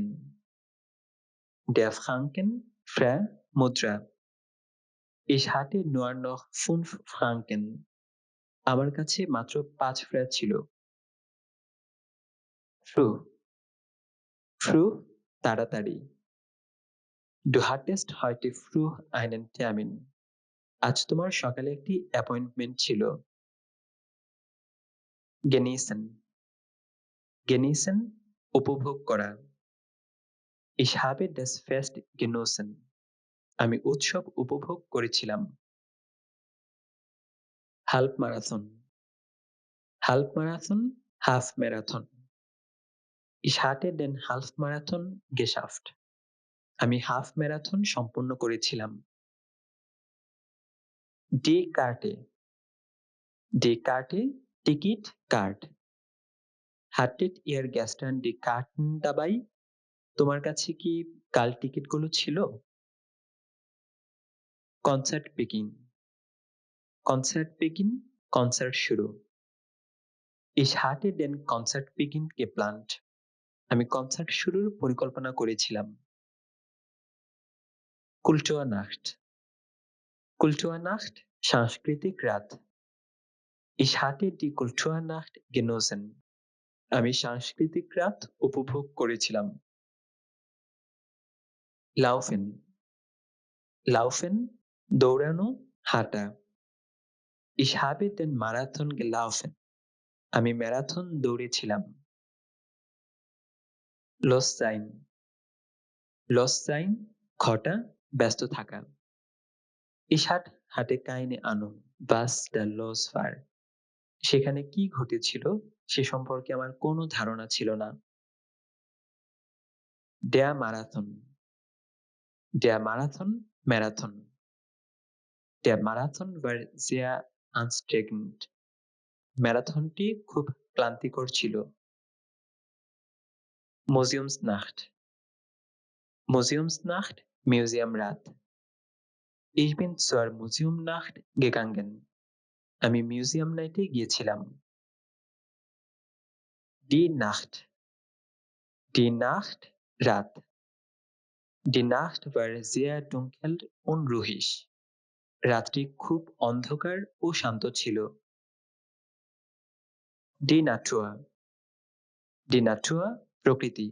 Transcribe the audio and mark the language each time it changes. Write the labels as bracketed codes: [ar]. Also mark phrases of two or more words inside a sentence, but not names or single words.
[de] Der Franken মুদ্রা। Ich hatte nur noch 5 Franken. [bn] আমার কাছে মাত্র 5 ফ্র্যাঁ ছিল। Früh. [de] Früh তাড়াতাড়ি। Du hattest heute früh einen Termin. [bn] আজ তোমার সকালে একটি অ্যাপয়েন্টমেন্ট ছিল। [de] Genießen. Genießen উপভোগ করা। Ich habe das Fest genossen. [bn] আমি উৎসব উপভোগ করেছিলাম। Halbmarathon. Halbmarathon হাফ ম্যারাথন। [de] Ich hatte den Halbmarathon geschafft. [bn] আমি হাফ ম্যারাথন সম্পূর্ণ করেছিলাম। [de] Die Karte. Die Karte [bn] টিকিট, কার্ড। [de] Hattet ihr gestern die Karten dabei? [bn] তোমার কাছে কি কাল টিকিটগুলো ছিল? [de] Concert begin. Concert begin [bn] কনসার্ট শুরু। [de] Ich hatte den Concert begin geplant. [bn] আমি কনসার্ট শুরুর পরিকল্পনা করেছিলাম। [de] Kulturnacht. Kulturnacht [bn] সাংস্কৃতিক রাত। [de] Ich hatte die Kulturnacht genossen. [bn] আমি সাংস্কৃতিক রাত উপভোগ করেছিলাম। [de] Laufen. Laufen [bn] দৌড়ানো, হাঁটা। [de] Ich habe den Marathon gelaufen. [bn] আমি ম্যারাথন দৌড়েছিলাম। [de] Los sein. Los sein [bn] ঘটা, ব্যস্ত থাকা। [de] Ich hatte keine Ahnung, was da los war. [bn] সেখানে কি ঘটেছিল সে সম্পর্কে আমার কোনো ধারণা ছিল না। [de] Der Marathon. Der Marathon ম্যারাথন। Der Marathon war sehr anstrengend. [bn] ম্যারাথনটি খুব ক্লান্তিকর ছিল। [de] Museumsnacht. Museumsnacht [bn] মিউজিয়াম রাত। [de] Ich bin zur Museumnacht gegangen. [bn] আমি মিউজিয়াম নাইটে গিয়েছিলাম। [de] Die Nacht. Die Nacht রাত। Die Nacht war sehr dunkel und ruhig. [bn] রাত্রি খুব অন্ধকার ও শান্ত ছিল। [de] Die Natur, die Natur [bn] প্রকৃতি।